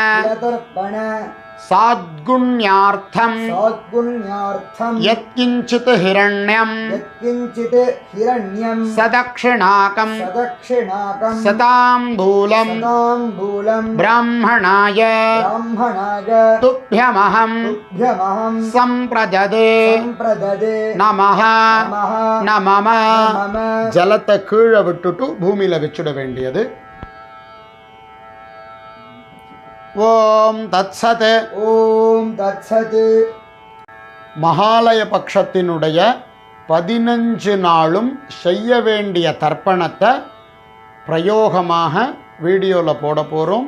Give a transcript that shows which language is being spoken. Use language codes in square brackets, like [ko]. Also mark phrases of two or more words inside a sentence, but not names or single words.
[sa] साद्गुण्यार्थं यत्किञ्चित् हिरण्यं सदक्षिणाकं सताम्बूलं ब्राह्मणाय तुभ्यमहं संप्रददे नमः नमः. [ta] जलத்தை கீழே விட்டுட்டு பூமியில வச்சிட வேண்டியது. [sa] ॐ तत्सत्. ॐ तत्सत्. [ta] மகாலய பட்சத்தினுடைய 15 நாளும் செய்ய வேண்டிய தர்ப்பணத்தை பிரயோகமாக வீடியோவில் போட போகிறோம்.